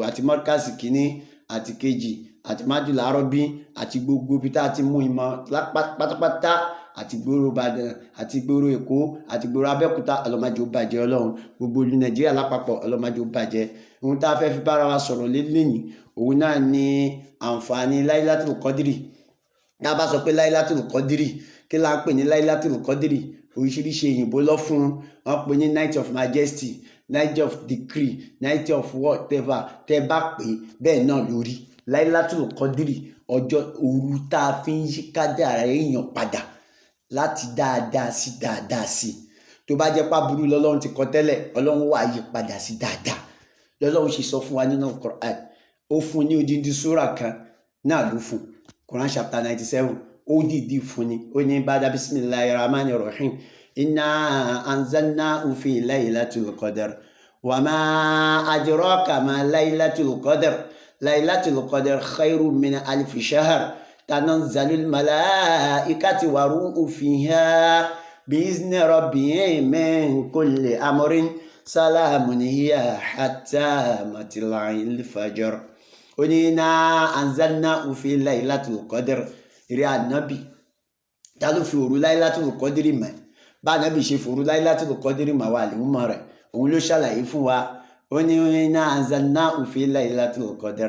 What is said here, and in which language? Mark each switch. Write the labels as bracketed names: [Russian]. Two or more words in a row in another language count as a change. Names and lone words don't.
[Yoruba] Àti mọ́dkásì kìíní àti kejì àti mádùlá arọ́bí àti gbogbo ibi tá a ti mú ìmọ̀ pátápátá àti gbòòrò Ìbàdàn àti gbòòrò Èkó àti gbòòrò Abẹ́òkúta, Ọlọ́run má jẹ́ ó bàjẹ́ Ọlọ́run. Gbogbo ìlú Nàìjíríà lápapọ̀ Ọlọ́run má jẹ́ ó bàjẹ́. Ohun tá a fẹ́ fi bára wa sọ̀rọ̀ lẹ́yìn òun náà ni àǹfààní Lailatul Qadri. Tá a bá sọ pé Lailatul Qadri, kí la ń pè ní Lailatul Qadri? Oríṣiríṣi òyìnbó lọ fún wọn pè ní [English] Night of Majesty, Night of Decree, Night of whatever [Yoruba] tẹ́ bá pè bẹ́ẹ̀ náà lórí. Lailatul Qadri ọjọ́ òru tá a fi ń yí kádàrá èèyàn padà láti dáadáa sí dáadáa sí. Tó bá jẹ́ pàbùrú lọ́lọ́run ti kọ tẹ́lẹ̀, Ọlọ́run wá yí padà sí dáadáa. Lọ́lọ́run ṣe sọ fún wa nínú Quran. Ó fún ní odindi súrà kan náà ló fún. Quran chapter 97 ó dìdí fún ni. Ó ní [Arabic] بعد بسم الله الرحمن الرحيم. إنا أنزلناه في ليلة القدر. وما أدراك ما ليلة القدر. ليلة القدر خير من ألف شهر. تنزل الملائكة والروح فيها بإذن ربهم من كل أمر. سلام هي حتى مطلع الفجر. [Yoruba] Ó ní [Arabic] إنا أنزلناه في ليلة القدر. [Yoruba] Ìrẹ́ ànábì, ta ló fi òru Lailatul Qadri mọ̀? Bá ànábì ṣe fòru Lailatul Qadri mọ̀ wà lèmọ́ rẹ̀, òun ló ṣàlàyé fún wa. Ó ní [Arabic] إنا أنزلناه في ليلة القدر.